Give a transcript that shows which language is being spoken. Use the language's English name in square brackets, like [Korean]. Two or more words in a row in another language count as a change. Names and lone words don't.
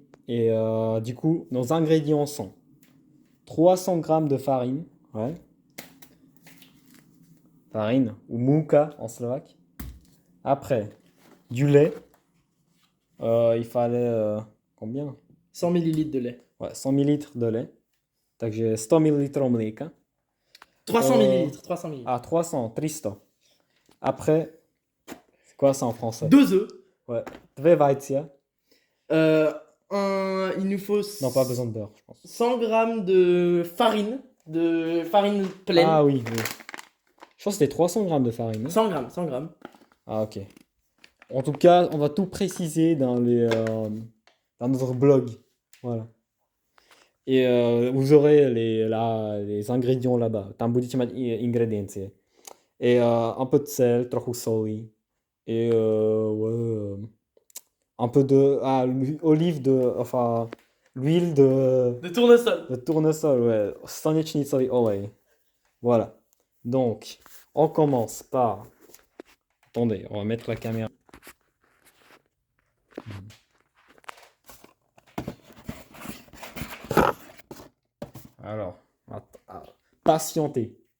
[French] Et du coup, nos ingrédients sont 300 grammes de farine, ouais, farine ou mouka en slovaque. Après, du lait. Il fallait combien? 100 millilitres de lait. Ouais, 100 millilitres de lait. [Slovak] Takže [French] 100 millilitres [Slovak] mléka. [French] 300 millilitres. 300 millilitres. 300, 300. Après, c'est quoi ça en français? 2 œufs. Ouais, [Slovak] dve vajcia. [French] Il nous faut Non, pas besoin de beurre, je pense. 100 grammes de farine pleine. Ah oui, oui. Je pense que c'était 300 grammes de farine, hein. 100 grammes, 100 grammes. Ah, ok. En tout cas, on va tout préciser dans notre blog. Voilà. Et vous aurez les ingrédients là-bas. [Slovak] Tam budete mať ingrediencie. [French] Et un peu de sel, [Slovak] trochu soli. [French] Et ouais, un peu de... Ah, olive de... Enfin, l'huile De tournesol. de tournesol, ouais. [Slovak] Slnečnicový olej. [French] Voilà. Donc, on commence par... Attendez, on va mettre la caméra. Alors, patientez.